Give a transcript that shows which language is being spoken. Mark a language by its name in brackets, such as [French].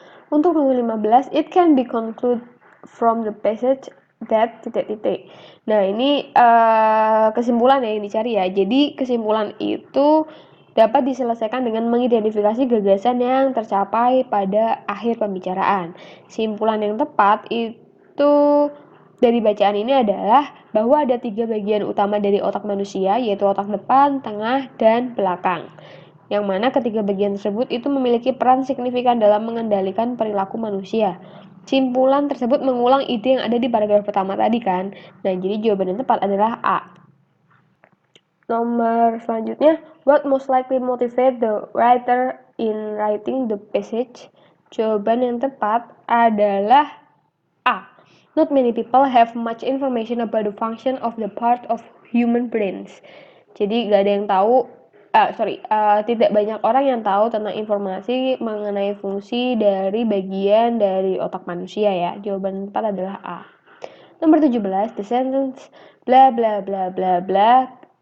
[Indonesian] Untuk nomor 15, [English] it can be concluded from the passage that ... [Indonesian] Nah, ini kesimpulan yang dicari ya. Jadi kesimpulan itu dapat diselesaikan dengan mengidentifikasi gagasan yang tercapai pada akhir pembicaraan. Kesimpulan yang tepat itu dari bacaan ini adalah bahwa ada 3 bagian utama dari otak manusia, yaitu otak depan, tengah, dan belakang. Yang mana ketiga bagian tersebut itu memiliki peran signifikan dalam mengendalikan perilaku manusia. Simpulan tersebut mengulang ide yang ada di paragraf pertama tadi kan. Nah, jadi jawaban yang tepat adalah A. Nomor selanjutnya, [English] what most likely motivate the writer in writing the passage? [Indonesian] Jawaban yang tepat adalah A. [English] Not many people have much information about the function of the part of human brains. [Indonesian] Jadi gak ada yang tahu tidak banyak orang yang tahu tentang informasi mengenai fungsi dari bagian dari otak manusia ya. Jawaban tepat adalah A. Nomor 17, [English] the sentence bla bla [Indonesian] bla bla bla.